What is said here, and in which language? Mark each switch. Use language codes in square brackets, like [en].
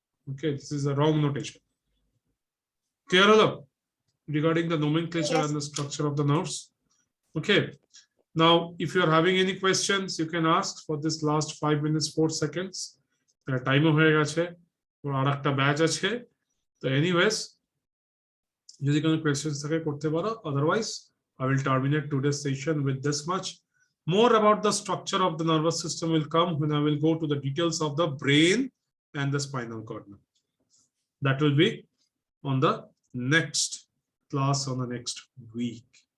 [en] Okay, this is a wrong notation. Clear [bn] holo [en] regarding the nomenclature Yes. and the structure of the nerves? Okay. Now, if you are having any questions, you can ask for this last 5 minutes, 4 seconds. [bn] Time হয়ে গেছে, ওর আরেকটা batch আছে। [en] So anyways, [bn] যদি কোনো questions থাকে করতে পারো, [en] otherwise I will terminate today's session with this much. More about the structure of the nervous system will come when I will go to the details of the brain and the spinal cord. That will be on the next class on the next week.